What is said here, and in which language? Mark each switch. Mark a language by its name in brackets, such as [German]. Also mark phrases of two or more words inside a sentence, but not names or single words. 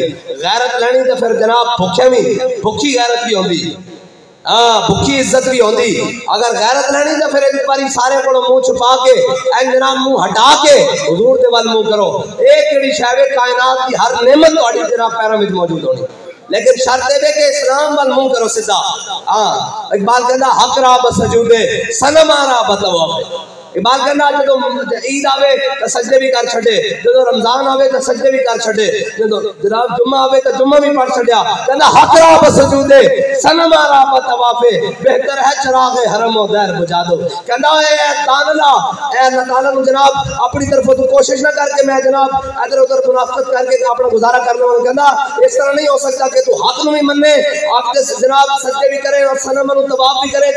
[Punjabi] غیرت لینی تو پھر جناب بھوکے بھی بھوکی غیرت بھی ہوندی بھوکی عزت بھی ہوندی. اگر غیرت لینی تو پھر ایک باری سارے کو منہ چھپا کے این جناب منہ ہٹا کے حضور دے وال منہ کرو. ایک جڑی شاہد کائنات کی ہر نعمت تہاڈی جناب پیروں میں موجود ہونی لیکن شرط دے کہ اسلام وال منہ کرو سیدھا. [Persian] اقبال کہندا حق را بسجودے صنم را بطواف. [Punjabi] اقبال کہنا جدو عید آوے تو سجدے بھی کر چھڑے جدو رمضان آوے تو سجدے بھی کر چھڑے جدو جناب جمعہ آوے تو جمعہ بھی پڑھ چھڑیا. [Persian] کہنا حق را بسجودے صنم را بطوافے بہتر ہے چراغ حرم و دیر بجا دو. [Urdu] کہنا اے اللہ تعالیٰ جناب اپنی طرف تو کوشش نہ کر کے میں جناب ادھر ادھر منافقت کر کے اپنا گزارا کرنے والا. [Punjabi] کہنا اس طرح نہیں ہو سکتا کہ تو حق نو بھی مننے آپ کے جناب سجدے بھی کرے اور صنم نو طواف بھی کرے.